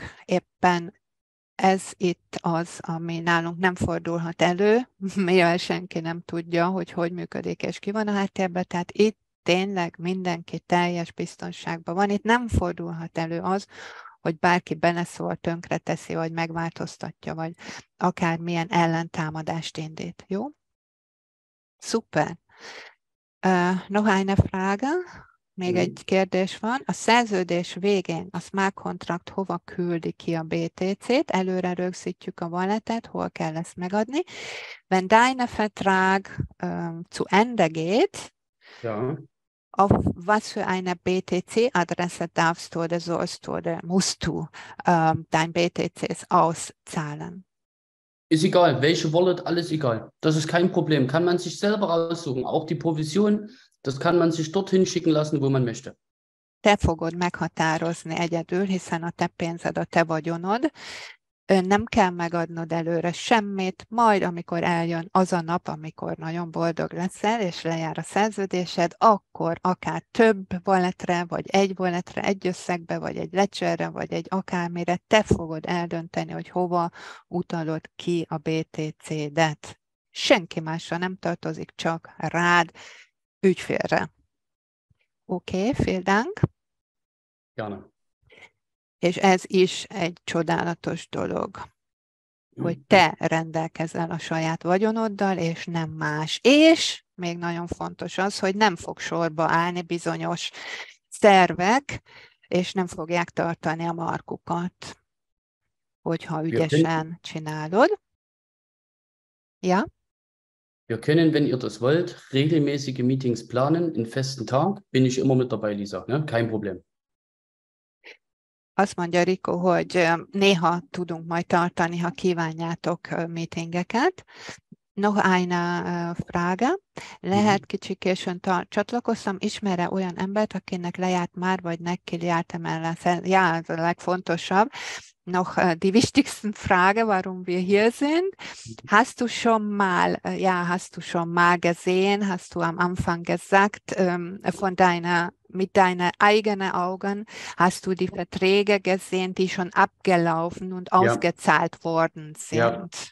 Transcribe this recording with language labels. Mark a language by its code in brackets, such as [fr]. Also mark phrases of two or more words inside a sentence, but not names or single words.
[hu] Éppen ez itt az, ami nálunk nem fordulhat elő, mivel senki nem tudja, hogy hogy működik és ki van a háttérben, tehát itt tényleg mindenki teljes biztonságban van. Itt nem fordulhat elő az, hogy bárki beleszól, tönkreteszi, vagy megváltoztatja, vagy akármilyen ellentámadást indít. Jó? Szuper. [de] Noch eine Frage? [hu] Még egy kérdés van. A szerződés végén a [en] smart contract [hu] hova küldi ki a BTC-t? Előre rögzítjük a walletet, hol kell ezt megadni. [de] Wenn dein Vertrag zu Ende geht, Ja. auf was für eine BTC-Adresse darfst du oder sollst du oder musst du dein BTCs auszahlen? Ist egal, welche Wallet, alles egal. Das ist kein Problem. Kann man sich selber aussuchen. Auch die Provision, das kann man sich dorthin schicken lassen, wo man möchte. [hu] Te fogod meghatározni egyedül, hiszen a te pénzed, a te vagyonod. Nem kell megadnod előre semmit, majd amikor eljön az a nap, amikor nagyon boldog leszel, és lejár a szerződésed, akkor akár több walletre, vagy egy walletre, egy összegbe, vagy egy ledgerre, vagy egy akármire, te fogod eldönteni, hogy hova utalod ki a BTC-det. Senki másra nem tartozik, csak rád, ügyfélre. Oké, [de] vielen Dank. Gerne. [hu] És ez is egy csodálatos dolog, hogy te rendelkezel a saját vagyonoddal, és nem más. És még nagyon fontos az, hogy nem fog sorba állni bizonyos szervek, és nem fogják tartani a markukat, hogyha ügyesen csinálod. [de] Ja? Wir können, wenn ihr das wollt, regelmäßige Meetings planen, in festen Tag. Bin ich immer mit dabei, Lisa. Ne? Kein Problem. [hu] Azt mondja Rico, hogy néha tudunk majd tartani, ha kívánjátok meetingeket. [de] Noch eine Frage. [hu] Lehet kicsit későn csatlakoztam, ismer-e olyan embert, akinek lejárt már, vagy neki járt emellett? Ja, ez a legfontosabb. [de] Noch die wichtigsten Frage, warum wir hier sind. Hast du schon mal gesehen, hast du am Anfang gesagt, mit deinen eigenen Augen hast du die Verträge gesehen, die schon abgelaufen und ausgezahlt worden sind.